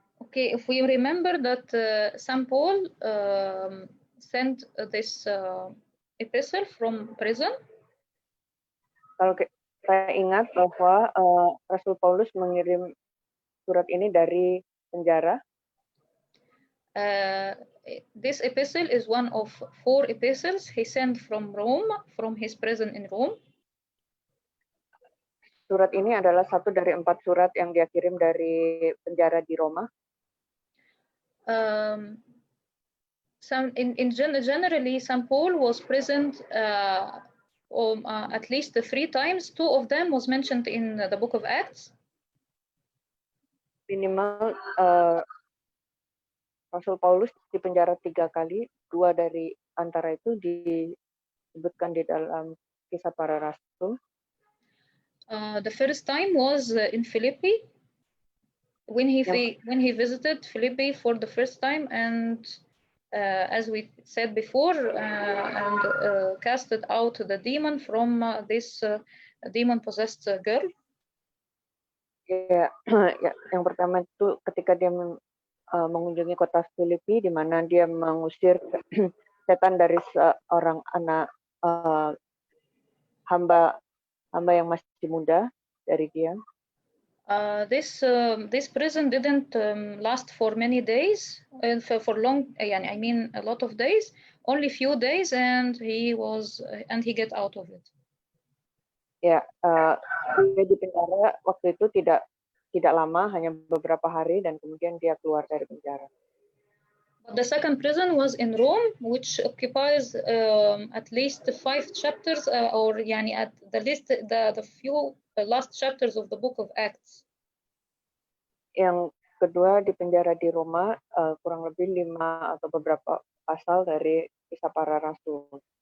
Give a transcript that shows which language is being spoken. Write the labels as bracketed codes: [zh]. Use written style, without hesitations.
[en] Okay, if we remember that St. Paul sent this epistle from prison. [id] Kalau saya ingat bahwa Rasul Paulus mengirim surat ini dari penjara. [en] This epistle is one of 4 epistles he sent from Rome, from his prison in Rome. [id] Surat ini adalah satu dari 4 surat yang dia kirim dari penjara di Roma. [en] Generally, St. Paul was present at least 3 times. 2 of them was mentioned in the book of Acts. [id] Minimal Rasul Paulus di penjara 3 kali, 2 dari antara itu disebutkan di dalam Kisah Para Rasul. [en] The first time was in Philippi, when he visited Philippi for the first time, and as we said before, and casted out the demon from this demon-possessed girl. [id] Ya, yang pertama itu ketika dia mengunjungi kota Filipi, di mana dia mengusir setan dari seorang anak hamba yang masih muda dari dia. [en] This prison didn't last for many days, for long. I mean, a lot of days. Only few days, and he get out of it. [id] Ya, dia di penjara waktu itu tidak lama, hanya beberapa hari, dan kemudian dia keluar dari penjara. [en] But the second prison was in Rome, which occupies at least 5 chapters, or at the least the few last chapters of the book of Acts. [id] Yang kedua di penjara di Roma, kurang lebih 5 atau beberapa pasal dari Kisah Para Rasul.